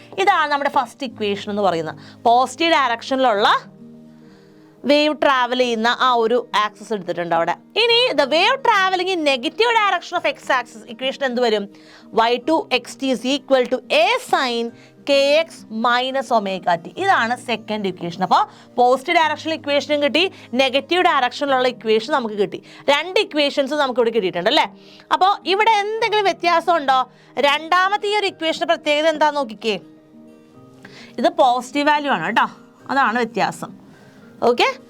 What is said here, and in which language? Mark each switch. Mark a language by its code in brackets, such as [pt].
[ml] ഇതാണ് നമ്മുടെ first equation എന്ന് പറയുന്നത്. പോസിറ്റീവ് ഡയറക്ഷനിലുള്ള വേവ് ട്രാവൽ ചെയ്യുന്ന ആ ഒരു ആക്സിസ് എടുത്തിട്ടുണ്ട് അവിടെ. [en] ഇനി the wave travelling in negative direction of X axis equation [ml] എന്ത് വരും? [en] y2 xt is equal to a sin kx minus omega T. [ml] ഇതാണ് സെക്കൻഡ് ഇക്വേഷൻ. അപ്പോൾ പോസിറ്റീവ് ഡയറക്ഷനിൽ ഇക്വേഷനും കിട്ടി, നെഗറ്റീവ് ഡയറക്ഷനിലുള്ള ഇക്വേഷൻ നമുക്ക് കിട്ടി. രണ്ട് ഇക്വേഷൻസ് നമുക്ക് ഇവിടെ കിട്ടിയിട്ടുണ്ട് അല്ലേ. അപ്പോൾ ഇവിടെ എന്തെങ്കിലും വ്യത്യാസം ഉണ്ടോ? രണ്ടാമത്തെ ഈ ഒരു ഇക്വേഷൻ്റെ പ്രത്യേകത എന്താണെന്ന് നോക്കിക്കേ. ഇത് പോസിറ്റീവ് വാല്യൂ ആണ് കേട്ടോ, അതാണ് വ്യത്യാസം. ഓക്കെ.